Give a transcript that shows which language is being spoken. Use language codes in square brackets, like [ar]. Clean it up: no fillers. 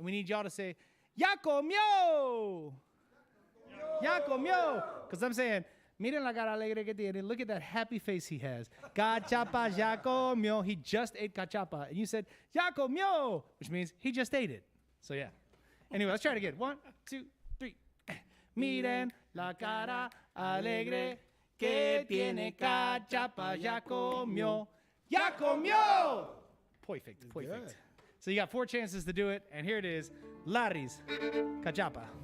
[en] And we need y'all to say, [es] ya comió! Ya comió! [en] Because I'm saying, [es] miren la cara alegre que tiene. [en] Look at that happy face he has. Cachapa, [es] ya comió. [en] He just ate cachapa. And you said, [es] ya comió, [en] which means he just ate it. So yeah. Anyway, let's try it again. 1, 2, 3. [es] Miren la cara alegre que tiene cachapa, ya comió. Ya comió! [en] Perfect. So you got 4 chances to do it, and here it is. Larry's cachapa.